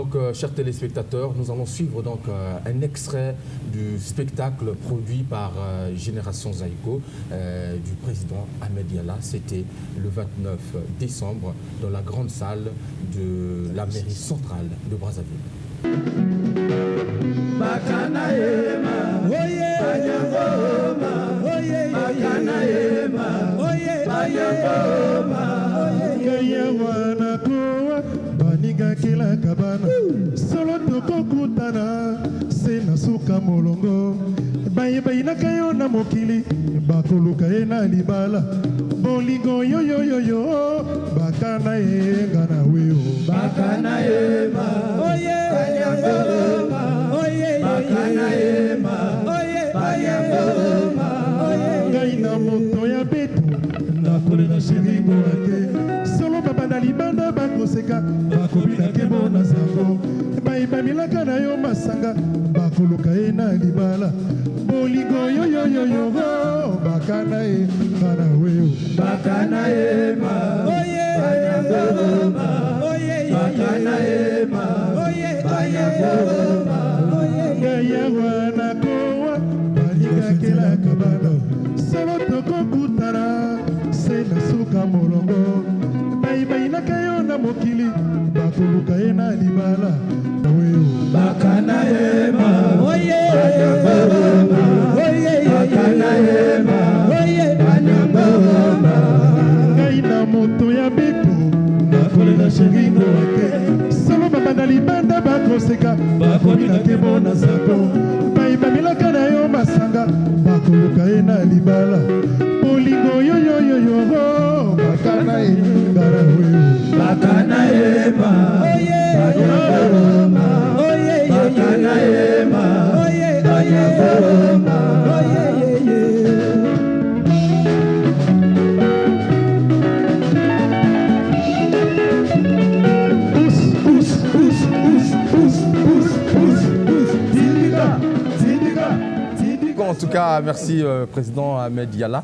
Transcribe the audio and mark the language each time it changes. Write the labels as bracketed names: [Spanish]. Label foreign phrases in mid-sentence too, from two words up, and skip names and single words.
[French] Donc chers téléspectateurs, nous allons suivre donc un extrait du spectacle produit par Génération Zaïko du président Ahmed Yala. C'était le 29 décembre dans la grande salle de la mairie centrale de Brazzaville. [Lingala] bakana ema oye banyangoma oye bakana ema oye banyangoma oye wana koa baninga kila kabana solo tokokutana se na suka molongo bayinaka yo na mokili bakoluka ye na libala bolingo yoyoyoyo bakana ye nga na weo bakana ema oye banyangoma oye bakana ema oye banyangoma ngai na moto ya betu nakolela sheringo ate solo babanda libanda bakoseka bakobinake bo na sango bayibamilaka na yo masanga bakoluka ye na libala bolingo yoyoyoyo bakana ye nga na weo bakana ema oye banyangoma oye bakana ema oye banyangoma ngai awa na kowa balingakelaka bana solo tokokutana se na suka molongo bayibayinaka yo na mokili bakoluka ye na libala weo bakana ema oye banyangoma oye bakana ema oye banyangoma ngai na moto ya beto nakolela sheringo ate solo babanda libanda bakoseka bakobinake bo na sango bayibamilaka na yo masanga bakoluka ye na libala bolingo yoyoyoyo bakana ye ngara weo bakana ema oye banyangoma oye bakana ema oye banyangoma oye [French] En tout cas, merci Président Ahmed Yalla.